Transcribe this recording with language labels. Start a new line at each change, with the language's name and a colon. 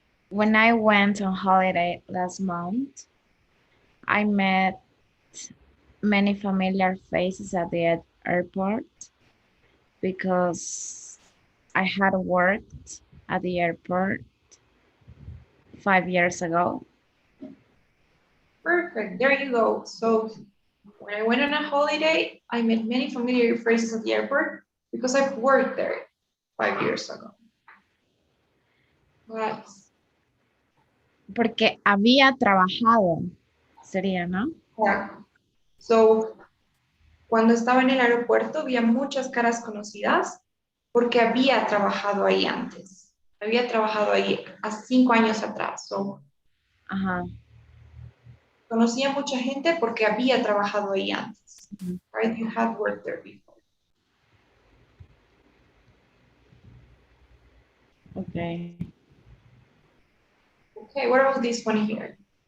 English: When I went on holiday last month, I met many familiar faces at the airport because I had worked at the airport 5 years ago. Perfect, there you go. So when I went on a holiday, I met many familiar faces at the airport because I've worked there 5 years ago. Nice.
Spanish: Porque había trabajado, sería, ¿no?
English: Yeah.
Spanish: So, cuando estaba en el aeropuerto, había muchas caras conocidas porque había trabajado ahí antes. Había trabajado ahí hace 5 años atrás.
English: So, Ajá.
Spanish: conocía mucha gente porque había trabajado ahí antes.
English: Right? You had worked there before. Okay. Okay, what about this one here?